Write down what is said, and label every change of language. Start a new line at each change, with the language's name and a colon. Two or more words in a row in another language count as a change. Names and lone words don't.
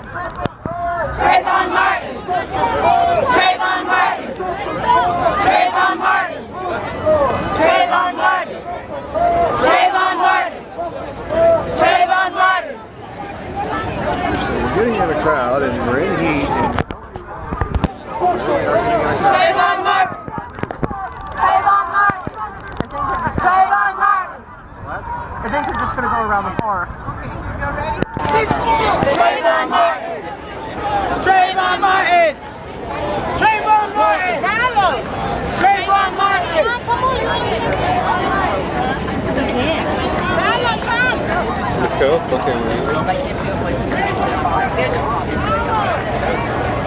English: Trayvon Martin. Trayvon Martin. Trayvon Martin. Trayvon Martin. Trayvon Martin. Trayvon Martin. We're getting in a crowd and we're in heat. We are getting in a crowd. Trayvon Martin. Trayvon Martin. Trayvon Martin. I think they're just going to go around the park. Trayvon Martin. Trayvon Martin! Trayvon Martin! Carlos! Trayvon Martin. Carlos, come! Let's go. Okay.